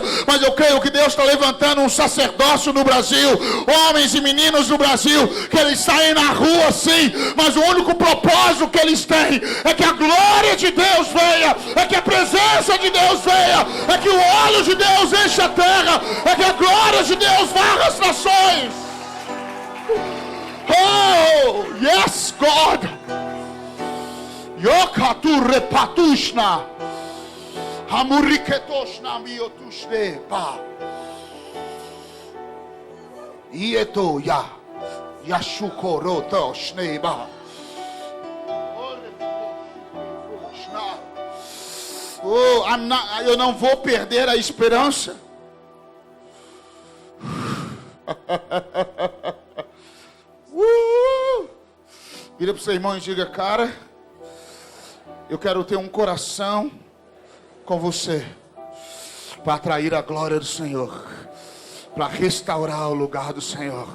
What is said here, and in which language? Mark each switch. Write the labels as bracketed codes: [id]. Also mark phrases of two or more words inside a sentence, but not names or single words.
[pt] Mas eu creio que Deus está levantando um sacerdócio no Brasil, homens e meninos no Brasil, que eles saem na rua sim, mas o único propósito que eles têm é que a glória de Deus venha, é que a presença de Deus venha, é que o óleo de Deus enche a terra, é que a glória de Deus varra as nações. [en] Oh, yes, God. Yokatu repatushna, hamuriketoshna miotushne pa. Ieto ya, yashukorotoshne ba. [pt] Oh, eu não vou perder a esperança. Vira para o seu irmão e diga: cara, eu quero ter um coração com você, para atrair a glória do Senhor, para restaurar o lugar do Senhor.